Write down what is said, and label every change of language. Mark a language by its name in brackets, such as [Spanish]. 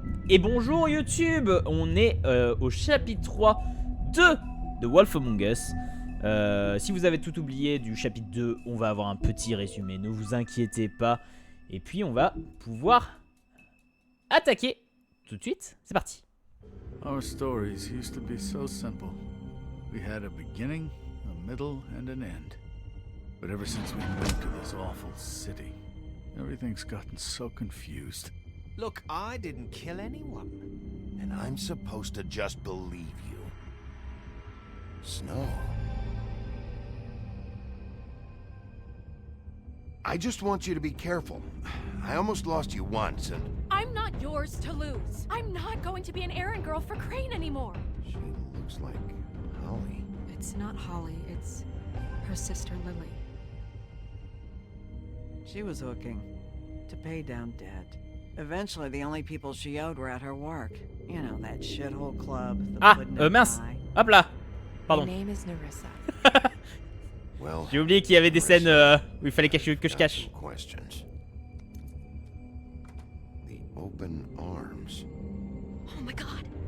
[French] Et bonjour YouTube, on est au chapitre 3 de Wolf Among Us. Si vous avez tout oublié du chapitre 2, on va avoir un petit résumé, ne vous inquiétez pas. Et puis on va pouvoir attaquer tout de suite, c'est parti. [English] Our stories used to be so simple. We had a beginning, a middle, and an end. But ever since we moved to this awful city, everything's gotten so confused. Look, I didn't kill anyone. And I'm supposed to just believe you. Snow. I just want you to be careful. I almost lost you once, and... I'm not yours to lose. I'm not going to be an errand girl for Crane anymore. She looks like Holly. It's not Holly, it's her sister Lily. She was looking to pay down debt. Eventually, the only people she owed were at her work. You know, that shithole club. The [French] mince. Hop là. Pardon. [English] My name is Nerissa. Well, [French] J'ai oublié qu'il y avait des scènes où il fallait que je cache. [English] Questions. The open arms. Oh my god.